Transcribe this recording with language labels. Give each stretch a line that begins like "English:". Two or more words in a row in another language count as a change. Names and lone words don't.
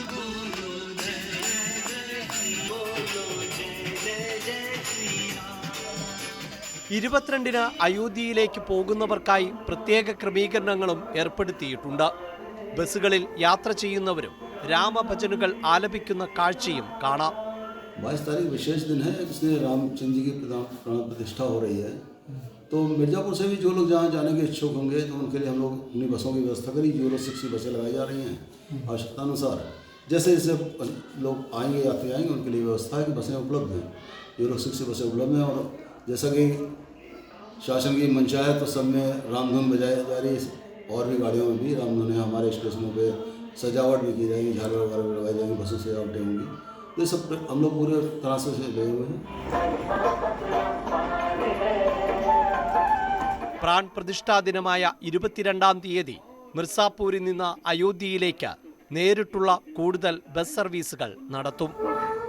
Malayalam: 22-ന് അയോധ്യയിലേക്ക് പോകുന്നവർക്കായി പ്രത്യേക ക്രമീകരണങ്ങളും ഏർപ്പെടുത്തിയിട്ടുണ്ട്. ബസ്സുകളിൽ യാത്ര ചെയ്യുന്നവരും രാമഭജനുകൾ ആലപിക്കുന്ന കാഴ്ചയും കാണാം.
Hindi: 22 तारीख विशेष दिन है जिसमें रामचंद्र जी की प्राण प्रतिष्ठा हो रही है, तो मिर्ज़ापुर से भी जो लोग जहाँ जाने के इच्छुक होंगे तो उनके लिए हम लोग अपनी बसों की व्यवस्था करी. यूरो 6 की बसें लगाई जा रही हैं आवश्यकता अनुसार. जैसे जैसे लोग आएंगे यात्री आएंगे उनके लिए व्यवस्था है कि बसें उपलब्ध हैं. यूरो 6 की बसें उपलब्ध हैं और जैसा कि शासन की मंशा है तो सब में रामधुन बजाई जा रही है. और भी गाड़ियों में भी रामधुन है. हमारे स्टेशनों पर सजावट भी की जाएगी, झालर वगैरह भी लगाई जाएंगी, बसों से सजावटें होंगी. ये सब हम लोग पूरे तरह से लगे हुए हैं.
Malayalam: പ്രാൺ പ്രതിഷ്ഠാ ദിനമായ 22-ാം തീയതി മിർസാപൂരിൽ നിന്ന് അയോധ്യയിലേക്ക് നേരിട്ടുള്ള കൂടുതൽ ബസ് സർവീസുകൾ നടത്തും.